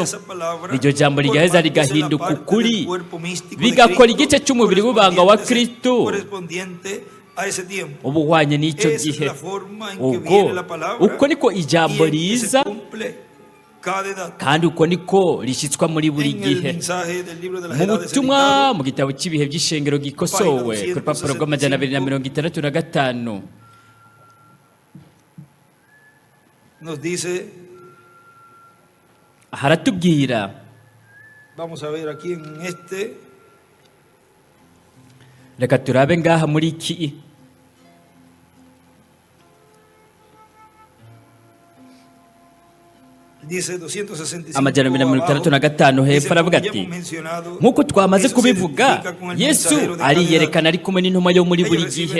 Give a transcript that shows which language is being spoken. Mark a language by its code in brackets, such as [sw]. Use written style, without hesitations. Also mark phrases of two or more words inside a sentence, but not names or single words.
[rn] Iryo jambo rigaheza rigahinduka ukuri, bigakora igice cy'umubiri w'ibanga wa Kristo uba uhwanye n'icyo gihe. Uko niko ijambo riza kandi uko niko rishyitswa muri buri gihe. Mu butumwa mu gitabo cy'ibihe by'ishengero gikosowe ku rupapuro rw'265 [es] nos dice, [rn] haratubwira, [es] vamos a ver aquí en este, [rn] reka turabe ngaha muri iki amajana 265 hepfo aravuga ati nk'uko twamaze kubivuga Yesu ariyerekana ari kumwe n'intumwa yo muri buri gihe.